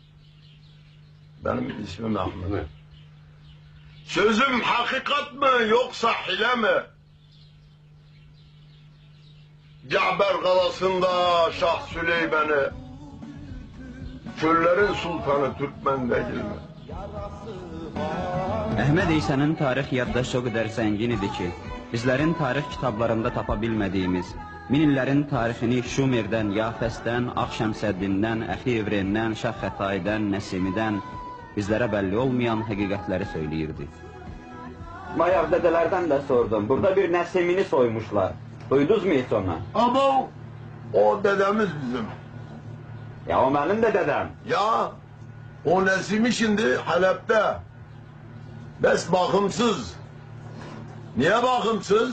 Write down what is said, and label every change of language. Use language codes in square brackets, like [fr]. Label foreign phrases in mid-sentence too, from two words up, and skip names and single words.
[tr] Benim ismim Ahmet. Sözüm hakikat mı yoksa hile mi? Caber kalasında Şah Süleyman'ı, çöllerin sultanı Türkmen değil mi? [az] Əhməd İsa'nın tarix yaddaşı o qədər zəngin idi ki, bizlərin tarix kitablarında tapa bilmədiyimiz, min illərin tarixini Şumerdən, Yafəsdən, Ağşəmsəddindən, Əxi Evrenindən, Şah Xətaydən, Nəsimidən bizlərə bəlli olmayan həqiqətləri söyləyirdi. [tr] Bayaq dədələrdən də sordum, burada bir Nəsimini soymuşlar. Duydunuz mu hiç onu? Ama o dedemiz bizim. [az] Ya o mənim də dədəm. [tr] Ya o Nesimi şimdi Halep'te. Bes bakımsız. Niye bakımsız?